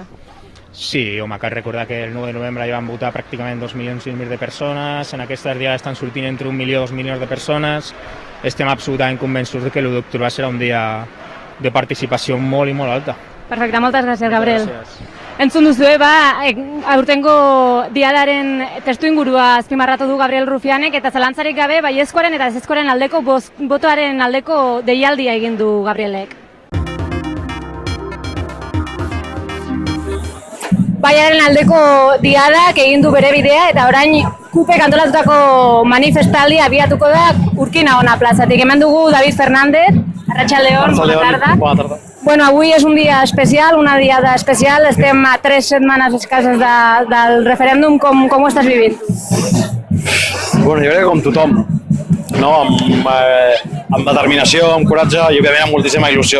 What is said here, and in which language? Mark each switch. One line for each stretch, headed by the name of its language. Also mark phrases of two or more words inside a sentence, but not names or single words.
Catalan: Sí, home, cal recordar que el 9 de novembre hi van votar pràcticament 2,6 milions de persones, en aquestes diades estan sortint entre 1 milió i 2 milions de persones, estem absolutament convençuts que l'1 d'octubre serà un dia de participació molt i molt alta. Perfecte, moltes gràcies, Gabriel. Gràcies.
Basque: Entzun duzue, aurtengo diadaren testu ingurua azpimarratu du Gabriel Rufianek, eta zalantzarik gabe baiezkoaren eta ezezkoaren aldeko botoaren aldeko deialdia egin du Gabrielek. Baiaren aldeko diadak egin du bere bidea, eta orain KUPek antolatutako manifestaldi abiatuko da Urquinaona plazatik. Hemen dugu David Fernández, Arratsaldeon,
Catalan: bona tarda. Bona tarda. Bueno, avui és un dia especial, una diada especial, estem a 3 setmanes escasses del referèndum, com ho estàs vivint? Bueno, jo crec que com tothom, no? Amb determinació, amb coratge i òbviament amb moltíssima il·lusió.